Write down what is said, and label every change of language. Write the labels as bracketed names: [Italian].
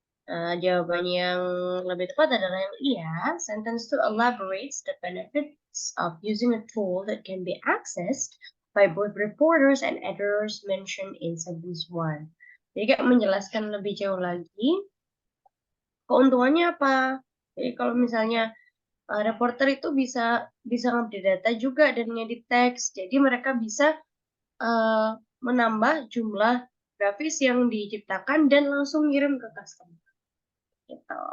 [Indonesian] Jawaban yang lebih tepat adalah yang iya. [English] Sentence 2 elaborates the benefits of using a tool that can be accessed by both reporters and editors mentioned in sentence 1. [Indonesian] Jadi kayak menjelaskan lebih jauh lagi keuntungannya apa. Jadi kalau misalnya reporter itu bisa ngupdate data juga dan ngedit teks. Jadi mereka bisa menambah jumlah grafis yang diciptakan dan langsung ngirim ke customer. Gitu.